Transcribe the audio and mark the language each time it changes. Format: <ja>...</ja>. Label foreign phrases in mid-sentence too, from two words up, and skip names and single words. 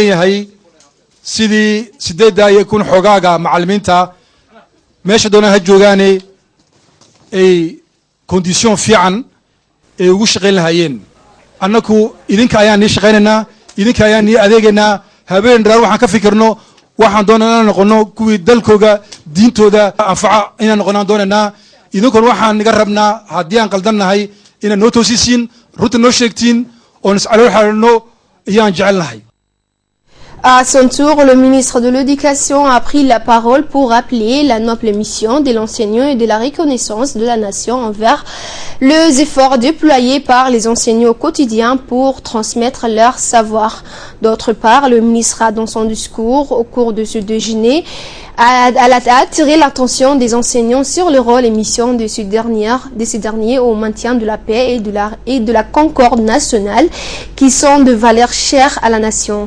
<so>yahay sidii 8 kun xogaaga macallimiinta meesha doona ha joogaane ay condition fiican ay ugu shaqeyn lahaayeen annaku idinka ayaan ni shaqeynaa idinka ayaan ni adeeganaa habeen dharaar waxaan ka fikirno waxaan doonanaa noqono kuwii dalkooga diintooda anfaca inaan noqonaan doonanaa idinkuna waxaan naga rabnaa haddii aan qaldannahay inaan noo toosisiin runta noo sheegtiin oon iscalool xaalino ayaan jecelnahay.</so> <fr>À son tour, le ministre de l'Éducation a pris la parole pour rappeler la noble mission de l'enseignant et de la reconnaissance de la nation envers les efforts déployés par les enseignants au quotidien pour transmettre leur savoir. D'autre part, le ministre a dans son discours au cours de ce déjeuner a attiré l'attention des enseignants sur le rôle et mission de ces derniers au maintien de la paix et de la concorde nationale qui sont de valeurs chères à la nation.</fr>